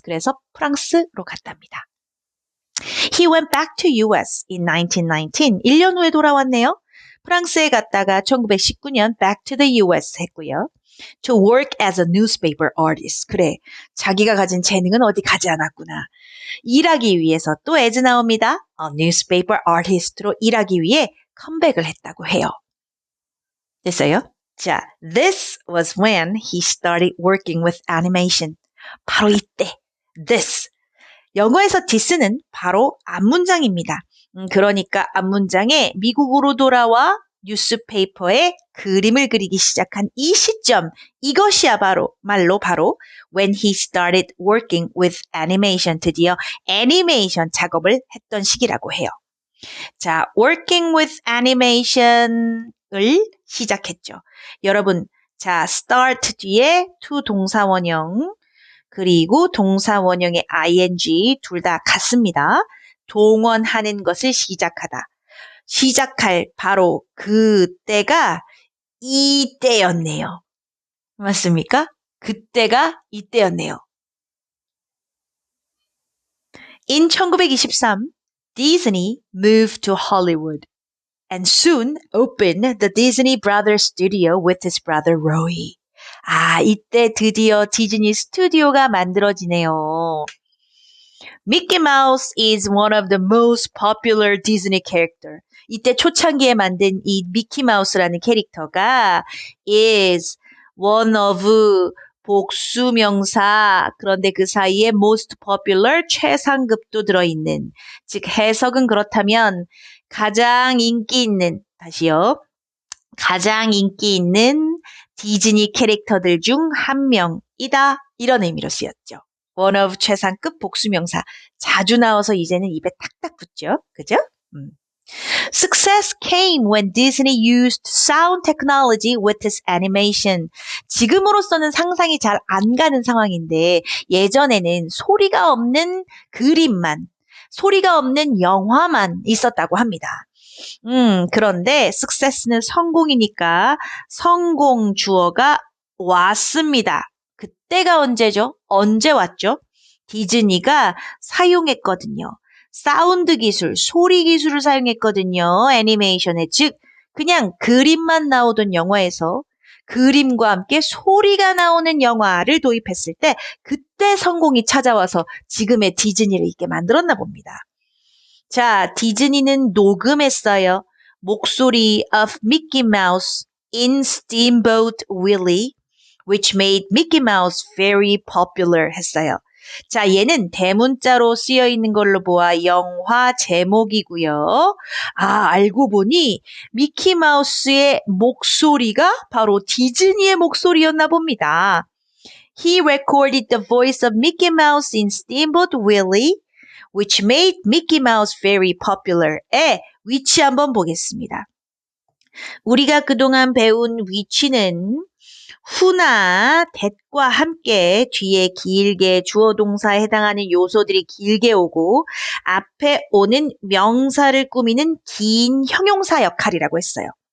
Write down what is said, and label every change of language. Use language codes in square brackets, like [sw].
[ko] 그래서 프랑스로 갔답니다. [en] He went back to US in 1919. [ko] 1년 후에 돌아왔네요. 프랑스에 갔다가 1919년 [en] back to the US [ko] 했고요. [en] To work as a newspaper artist. [ko] 그래, 자기가 가진 재능은 어디 가지 않았구나. 일하기 위해서 또 as 나옵니다. newspaper artist로 일하기 위해 컴백을 했다고 해요. 됐어요? [en] 자, this was when he started working with animation. [ko] 바로 이때, this. 영어에서 this는 바로 앞문장입니다. 그러니까 앞문장에 미국으로 돌아와 뉴스페이퍼에 그림을 그리기 시작한 이 시점, 이것이야 말로 바로 [en] when he started working with animation, [ko] 드디어 애니메이션 작업을 했던 시기라고 해요. [en] 자, working with animation을 [ko] 시작했죠. 여러분, 자, start 뒤에 to 동사원형, 그리고 동사원형의 ing 둘 다 같습니다. 동원하는 것을 시작하다. 시작할 바로 그때가 이때였네요. 맞습니까? 그때가 이때였네요. [en] In 1923, Disney moved to Hollywood and soon opened the Disney Brothers Studio with his brother Roy. [ko] 이때 드디어 디즈니 스튜디오가 만들어지네요. [en] Mickey Mouse is one of the most popular Disney character. [ko] 이때 초창기에 만든 이 미키 마우스라는 캐릭터가 [en] is one of [ko] 복수명사, 그런데 그 사이에 [en] most popular, [ko] 최상급도 들어있는, 즉 해석은 그렇다면 가장 인기 있는, 다시요, 가장 인기 있는 디즈니 캐릭터들 중 한 명이다, 이런 의미로 쓰였죠. [en] one of [ko] 최상급 복수명사, 자주 나와서 이제는 입에 탁탁 붙죠. 그죠? [en] Success came when Disney used sound technology with its animation. [ko] 지금으로서는 상상이 잘 안 가는 상황인데 예전에는 소리가 없는 그림만, 소리가 없는 영화만 있었다고 합니다. 그런데 success는 성공이니까 성공 주어가 왔습니다. 그때가 언제죠? 언제 왔죠? 디즈니가 사용했거든요. 사운드 기술, 소리 기술을 사용했거든요. 애니메이션에, 즉 그냥 그림만 나오던 영화에서 그림과 함께 소리가 나오는 영화를 도입했을 때 그때 성공이 찾아와서 지금의 디즈니를 있게 만들었나 봅니다. 자, 디즈니는 녹음했어요. 목소리 [en] of Mickey Mouse in Steamboat Willie, which made Mickey Mouse very popular [ko] 했어요. 자, 얘는 대문자로 쓰여 있는 걸로 보아 영화 제목이고요. 아, 알고 보니 미키 마우스의 목소리가 바로 디즈니의 목소리였나 봅니다. [en] He recorded the voice of Mickey Mouse in Steamboat Willie, which made Mickey Mouse very popular의 [ko] 위치 한번 보겠습니다. 우리가 그동안 배운 위치는 who나 that과 함께 뒤에 길게 주어 동사에 해당하는 요소들이 길게 오고 앞에 오는 명사를 꾸미는 긴 형용사 역할이라고 했어요.